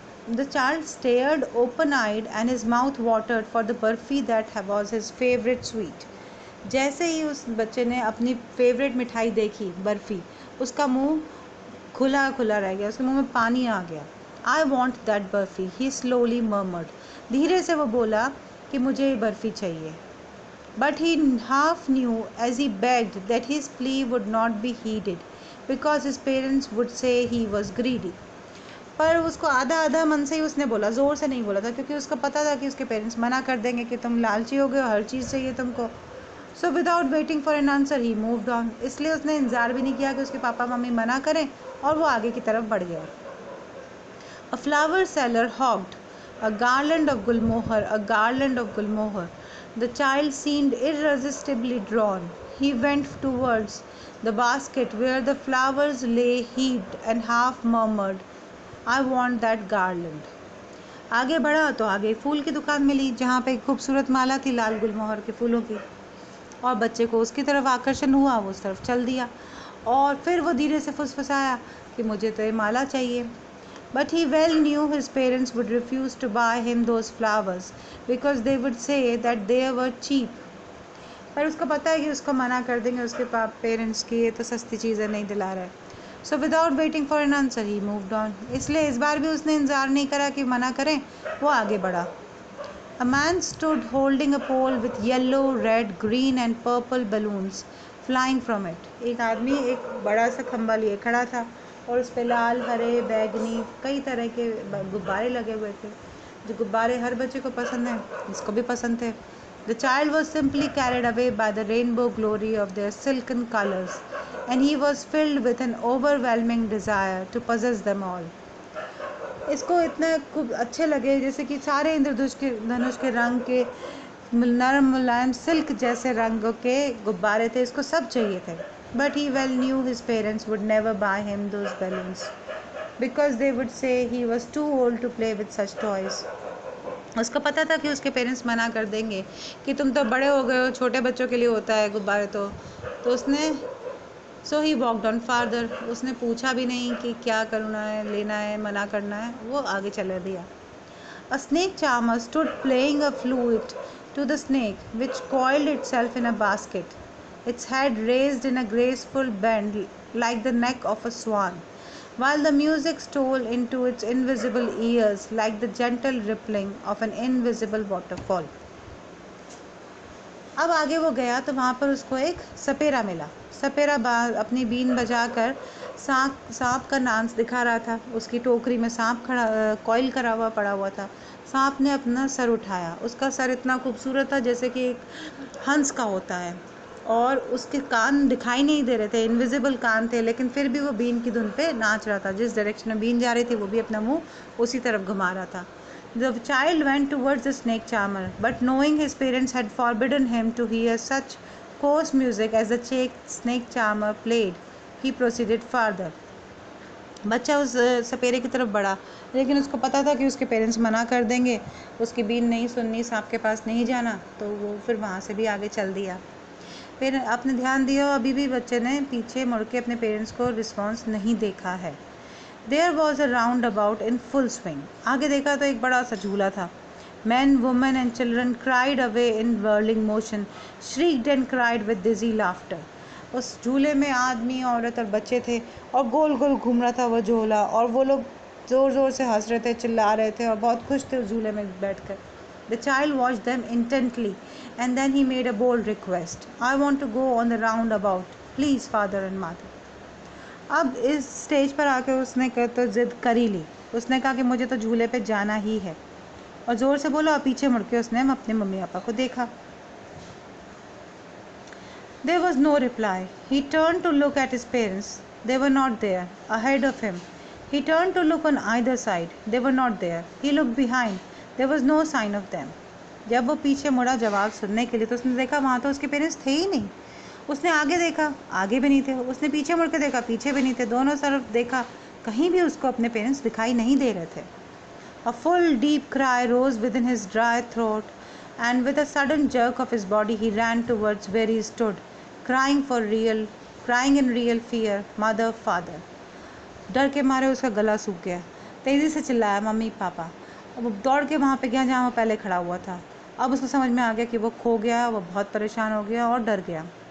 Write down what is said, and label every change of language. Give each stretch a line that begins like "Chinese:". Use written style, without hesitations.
English: The child stared open-eyed and his mouth watered for the burfi that was his favorite sweet.
Hindi: जैसे ही उस बच्चे ने अपनी favourite मिठाई देखी बर्फ़ी, उसका मुंह खुला खुला रह गया, उसके मुंह में पानी आ गया।
English: I want that barfi, he slowly murmured.
Hindi: धीरे से वो बोला कि मुझे ये बर्फ़ी चाहिए।
English: But he half knew as he begged that his plea would not be heeded because his parents would say he was greedy.
Hindi: पर उसको आधा आधा मन से ही उसने बोला, ज़ोर से नहीं बोला था, क्योंकि उसको पता था कि उसके पेरेंट्स मना कर देंगे कि तुम लालची हो गए हो, हर चीज़ चाहिए तुमको।
English: So without waiting for an answer he moved on.
Hindi: इसलिए उसने इंतज़ार भी नहीं किया कि उसके पापा मम्मी मना करें और वो आगे की तरफ बढ़ गया।
English: A flower seller hawked a garland of gulmohar, a garland of gulmohar. The child seemed irresistibly drawn. He went towards the basket where the flowers lay heaped and half murmured, I want that garland.
Hindi: आगे बढ़ा तो आगे फूल की दुकान मिली जहाँ पे एक खूबसूरत माला थी लाल गुलमोहर के फूलों की, और बच्चे को उसकी तरफ आकर्षण हुआ, वो उस तरफ चल दिया और फिर वो धीरे से फुसफुसाया कि मुझे तो ये माला चाहिए।
English: But he well knew his parents would refuse to buy him those flowers because they would say that they were cheap.
Hindi: पर उसको पता है कि उसको मना कर देंगे उसके पेरेंट्स की ये तो सस्ती चीज़ें नहीं दिला रहा है।
English: So without waiting for an answer he moved on.
Hindi: इसलिए इस बार भी उसने इंतज़ार नहीं करा कि मना करें, वो आगे बढ़ा।
English: A man stood holding a pole with yellow, red, green and purple balloons flying from it.
Hindi: एक आदमी एक बड़ा सा खंबा लिए खड़ा था और उस पर लाल, हरे, बैगनी कई तरह के गुब्बारे लगे हुए थे। जो गुब्बारे हर बच्चे को पसंद हैं, इसको भी पसंद थे।
English: The child was simply carried away by the rainbow glory of their silken colors, and he was filled with an overwhelming desire to possess them all.
Hindi: इसको इतने खूब अच्छे लगे जैसे कि सारे धनुष के रंग के नरम मुलायम सिल्क जैसे रंगों के गुब्बारे थे, इसको सब चाहिए थे।
English: But he well knew his parents would never buy him those balloons because they would say he was too old to play with such toys.
Hindi: उसको पता था कि उसके पेरेंट्स मना कर देंगे कि तुम तो बड़े हो गए हो, छोटे बच्चों के लिए होता है गुब्बारे। तो उसने
English: So he walked on farther.
Hindi: उसने पूछा भी नहीं कि क्या करना है, लेना है, मना करना है, वो आगे चले दिया।
English: A snake charmer stood playing a flute to the snake which coiled itself in a basket, its head raised in a graceful bend like the neck of a swan, while the music stole into its invisible ears like the gentle rippling of an invisible waterfall.
Hindi: अब आगे वो गया तो वहाँ पर उसको एक सपेरा मिला। सपेरा अपनी बीन बजाकर सांप का डांस दिखा रहा था। उसकी टोकरी में सांप खड़ा कॉइल करा हुआ पड़ा हुआ था। सांप ने अपना सर उठाया। उसका सर इतना खूबसूरत था जैसे कि एक हंस का होता है, और उसके कान दिखाई नहीं दे रहे थे, इनविजिबल कान थे, लेकिन फिर भी वो बीन की धुन पे नाच रहा था। जिस डायरेक्शन में बीन जा रही थी वो भी अपना मुंह उसी तरफ घुमा रहा था।
English: The child went towards the snake charmer, but knowing his parents had forbidden him to hear such coarse music as the snake charmer played, he proceeded farther.
Hindi: बच्चा उस सपेरे की तरफ बढ़ा, लेकिन उसको पता था कि उसके पेरेंट्स मना कर देंगे, उसकी बीन नहीं सुननी, सांप के पास नहीं जाना, तो वो फिर वहाँ से भी आगे चल दिया। फिर आपने ध्यान दिया, अभी भी बच्चे ने पीछे मुड़ के अपने पेरेंट्स को रिस्पॉन्स नहीं देखा है।
English: There was a roundabout in full swing.
Hindi: आगे देखा तो एक बड़ा सा झूला था।
English: Men, women and children cried away in whirling motion, shrieked and cried with dizzy laughter.
Hindi: उस झूले में आदमी, औरत और बच्चे थे और गोल गोल घूम रहा था वो झूला, और वो लोग ज़ोर ज़ोर से हंस रहे थे, चिल्ला रहे थे और बहुत खुश थे उस झूले में बैठकर।
English: The child watched them intently and then he made a bold request. I want to go on the roundabout. Please, father and mother.
Hindi: अब इस स्टेज पर आके उसने तो ज़िद कर ही ली। उसने कहा कि मुझे तो झूले पे जाना ही है, और ज़ोर से बोला, और पीछे मुड़ के उसने अपने मम्मी पापा को देखा।
English: There was no reply. He turned to look at his parents. They were not there. Ahead of him. He turned to look on either side. They were not there. He looked behind. There was no sign of them.
Hindi: जब वो पीछे मुड़ा जवाब सुनने के लिए तो उसने देखा वहाँ तो उसके पेरेंट्स थे ही नहीं। उसने आगे देखा, आगे भी नहीं थे। उसने पीछे मुड़ के देखा, पीछे भी नहीं थे। दोनों तरफ देखा, कहीं भी उसको अपने पेरेंट्स दिखाई नहीं दे रहे थे।
English: A full deep cry rose within his dry throat, and with a sudden jerk of his body he ran towards where he stood, crying in real fear, mother, father.
Hindi: डर के मारे उसका गला सूख गया। तेजी से चिल्लाया, मम्मी पापा। अब वो दौड़ के वहाँ पे गया जहाँ वो पहले खड़ा हुआ था। अब उसको समझ में आ गया कि वो खो गया, वो बहुत परेशान हो गया और डर गया।